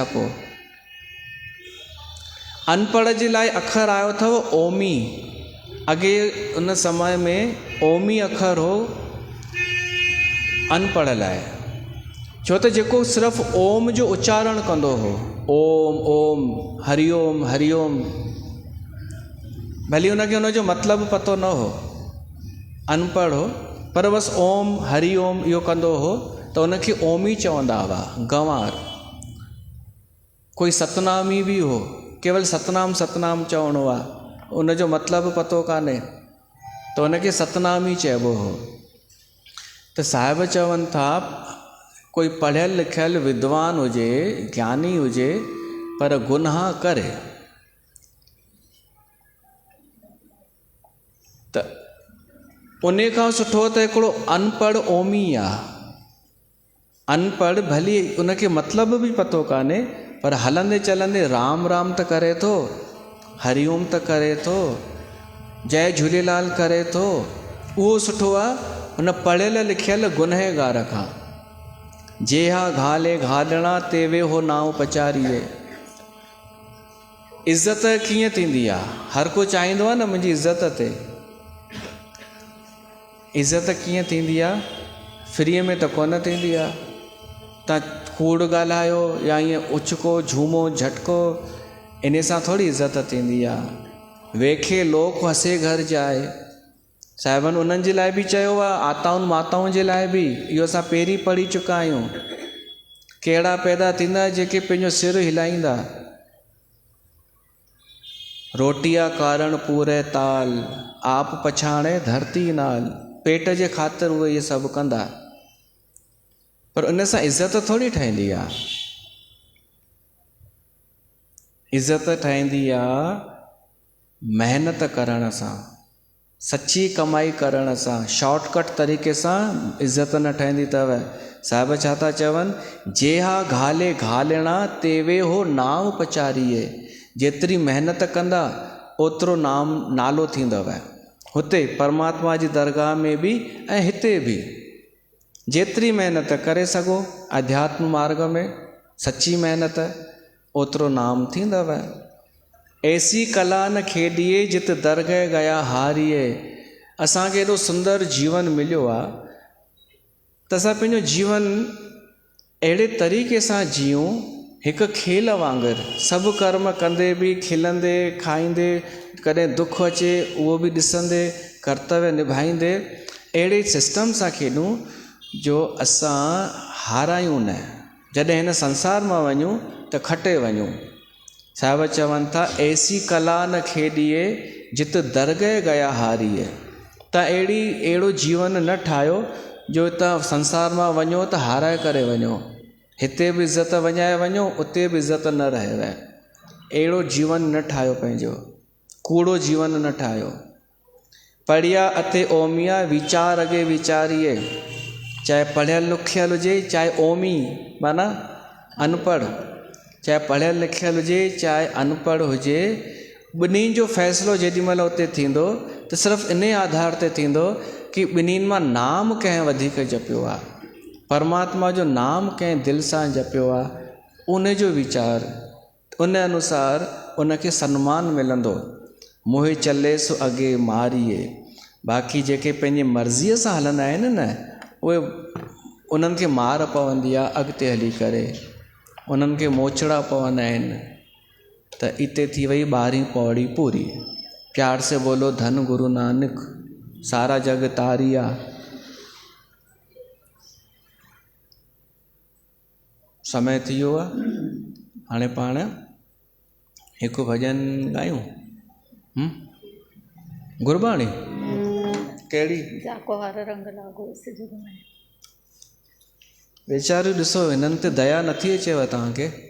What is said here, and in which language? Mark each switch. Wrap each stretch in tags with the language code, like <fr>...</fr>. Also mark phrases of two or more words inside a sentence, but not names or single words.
<sd>पोइ अनपढ़ जे लाइ अखर आयो अथव ओमी। अॻे उन समय में ओमी अखर हो अनपढ़ लाइ, छो त जेको सिर्फ़ु ओम जो उच्चारण कंदो हो, ओम ओम हरिओम हरिओम, भली उनखे उनजो मतिलबु पतो न हो, अनपढ़ हो, पर बसि ओम हरिओम इहो कंदो हो, त उनखे ओमी चवंदा हुआ, गंवार। कोई सतनामी बि हो, केवल सतनाम सतनाम चवणो आहे, उनजो मतिलबु पतो कान्हे, त उनखे सतनामी चइबो हो। त साहिब चवनि था, कोई पढ़ियल लिखियल विद्वान हुजे, ज्ञानी हुजे, पर गुनाह करे, त उन खां सुठो त हिकिड़ो अनपढ़ ओमी आहे। अनपढ़ भली उनखे मतिलबु बि पतो कान्हे, पर हलंदे चलंदे राम राम त करे थो, हरिओम त करे थो, जय झूलेलाल करे थो, उहो सुठो आहे हुन पढ़ियल लिखियल गुनहगार खां।</sd> <pa>ਜੇਹਾ ਘਾਲੇ ਘਾਲਣਾ ਤੇ ਵੇ ਹੋ ਨਾਵ ਪਚਾਰੀਏ।</pa> <sd>इज़त कीअं थींदी आहे? हर को चाहींदो आहे न मुंहिंजी इज़त थिए। इज़त कीअं थींदी आहे? फ्रीअ में त कोन थींदी आहे। तव्हां कूड़ ॻाल्हायो या ईअं उचको झूमो झटको, इन सां थोरी इज़त थींदी आहे।</sd> <pa>ਵੇਖੇ ਲੋਕ ਹਸੇ ਘਰ ਜਾਏ,</pa> <sd>साहिबनि उन्हनि जे लाइ बि चयो आहे, आताउनि माताउनि जे लाइ बि, इहो असां पहिरीं पढ़ी चुका आहियूं। कहिड़ा पैदा थींदा जेके पंहिंजो सिर हिलाईंदा।</sd> <pa>ਰੋਟੀਅ ਕਾਰਣ ਪੂਰੇ ਤਾਲ, ਆਪ ਪਛਾਣੇ ਧਰਤੀ ਨਾਲ।</pa> <sd>पेट जे ख़ातिर उहे इहे सभु कंदा, पर उन सां इज़त थोरी ठहींदी आहे। इज़त ठहींदी आहे महिनत करण सां, सची कमाई करण सां, शॉर्टकट तरीक़े सां इज़त न ठहंदी अथव। साहिब छा था चवनि,</sd> <pa>ਜੇਹਾ ਘਾਲੇ ਘਾਲਣਾ ਤੇਵੇ ਹੋ ਨਾਮ ਪਚਾਰੀਏ।</pa> <sd>जेतिरी महिनत कंदा ओतिरो नालो थींदव। हुते परमात्मा जी दरगाह में बि ऐं हिते बि जेतिरी महिनत करे सघो अध्यात्म मार्ग में, सची महिनत, ओतिरो नाम थींदव।</sd> <pa>ਐਸੀ ਕਲਾ ਨ ਖੇਡੀਏ ਜਿਤ ਦਰਗਹ ਗਯਾ ਹਾਰੀਏ।</pa> <sd>असांखे एॾो सुंदर जीवन मिलियो आहे त असां पंहिंजो जीवन अहिड़े तरीक़े सां जियूं, हिकु खेल वांगुरु, सभु कर्म कंदे बि खिलंदे खाईंदे, कॾहिं दुख अचे उहो बि ॾिसंदे, कर्तव्य निभाईंदे, अहिड़े सिस्टम सां खेॾूं जो असां हारायूं न। जॾहिं हिन संसार मां वञूं त खटे वञूं। साहिब चवनि था,</sd> <pa>ਐਸੀ ਕਲਾ ਨ ਖੇਡੀਏ ਜਿਤ ਦਰਗਹ ਗਯਾ ਹਾਰੀਏ।</pa> <sd>तव्हां अहिड़ो जीवन न ठाहियो जो तव्हां संसार मां वञो त हाराए करे वञो, हिते बि इज़त वञाए वञो, उते बि इज़त न रहेव। अहिड़ो जीवन न ठाहियो, पंहिंजो कूड़ो जीवन न ठाहियो।</sd> <pa>ਪੜ੍ਹਿਆ ਅਤੇ ਓਮੀਆ ਵੀਚਾਰ ਅੱਗੇ ਵੀਚਾਰੀਏ।</pa> <sd>चाहे पढ़ियल लिखियल हुजे, चाहे ओमी माना अनपढ़, चाहे पढ़ियल लिखियल हुजे चाहे अनपढ़ हुजे, ॿिन्हिनि जो फ़ैसिलो जेॾीमहिल उते थींदो त सिर्फ़ु इन आधार ते थींदो कि ॿिन्हिनि मां नाम कंहिं वधीक जपियो आहे, परमात्मा जो नाम कंहिं दिलि सां जपियो आहे, उन जो वीचार, उन अनुसार उनखे सम्मान मिलंदो।</sd> <pa>ਮੋਹੇ ਚਲੇ ਸੋ ਅੱਗੇ ਮਾਰੀਏ।</pa> <sd>बाक़ी जेके पंहिंजी मर्ज़ीअ सां हलंदा आहिनि न, उहे उन्हनि खे मार पवंदी आहे अॻिते हली करे, उन्हनि खे मोचड़ा पवंदा आहिनि। त इते थी वई 12वीं पौड़ी पूरी।</sd> <pa>ਪਿਆਰ ਸੇ ਬੋਲੋ ਧੰਨ ਗੁਰੂ ਨਾਨਕ, ਸਾਰਾ ਜਗ ਤਾਰਿਆ।</pa> <sd>समय थी वियो आहे, हाणे पाण हिकु भॼन ॻायूं। गुरबाणी कहिड़ी?</sd> <hi>जाको हर रंग लागो इस जुग में।</hi> <sd>वेचारियूं ॾिसो, हिननि ते दया नथी अचेव तव्हांखे।</sd>